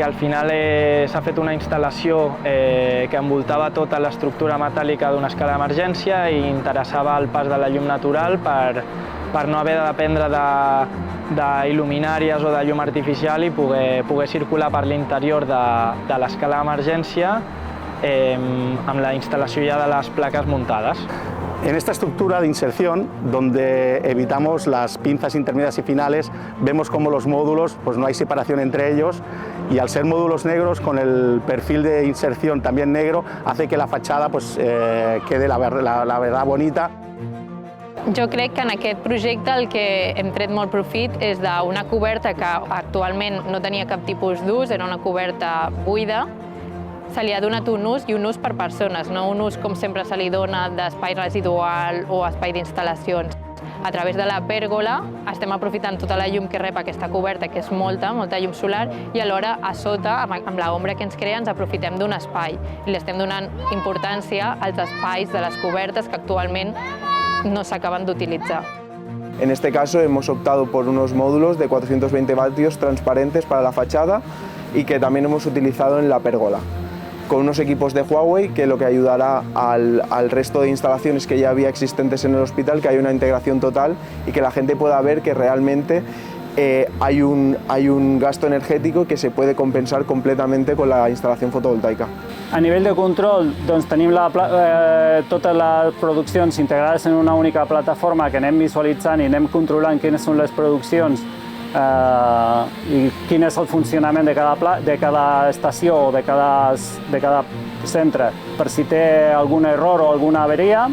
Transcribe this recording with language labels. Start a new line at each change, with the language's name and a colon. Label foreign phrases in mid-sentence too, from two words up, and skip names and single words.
Catalan: al final s'ha fet una instal·lació que envoltava tota l'estructura metàl·lica d'una escala d'emergència i interessava el pas de la llum natural per no haver de dependre d'il·luminàries o de llum artificial i poder circular per l'interior de l'escala d'emergència amb la instal·lació
Spanish: ya de las placas montadas. En esta estructura de inserción, donde evitamos las pinzas intermedias y finales, vemos cómo los módulos, pues no hay separación entre ellos, y al ser módulos negros, con el perfil de inserción también negro, hace que la fachada pues, quede la verdad bonita.
Catalan: Jo crec que en aquest projecte el que hem tret molt profit és d'una coberta que actualment no tenia cap tipus d'ús, era una coberta buida. Se li ha donat un ús i un ús per persones, no un ús com sempre se li dona d'espai residual o espai d'instal·lacions. A través de la pèrgola estem aprofitant tota la llum que rep aquesta coberta, que és molta llum solar, i alhora a sota, amb l'ombra que ens crea, ens aprofitem d'un espai i li estem donant importància als espais de les cobertes que actualment no s'acaben d'utilitzar.
Spanish: En este caso hemos optado por unos módulos de 420 vatios transparentes para la fachada y que también hemos utilizado en la pérgola, con unos equipos de Huawei que lo que ayudará al resto de instalaciones que ya había existentes en el hospital, que hay una integración total y que la gente pueda ver que realmente hay un gasto energético que se puede compensar completamente con la instalación fotovoltaica.
Catalan: A nivell de control, doncs, tenim totes les produccions integrades en una única plataforma que anem visualitzant i anem controlant quines són les produccions i quin és el funcionament de cada estació o de cada centre per si té algun error o alguna averia.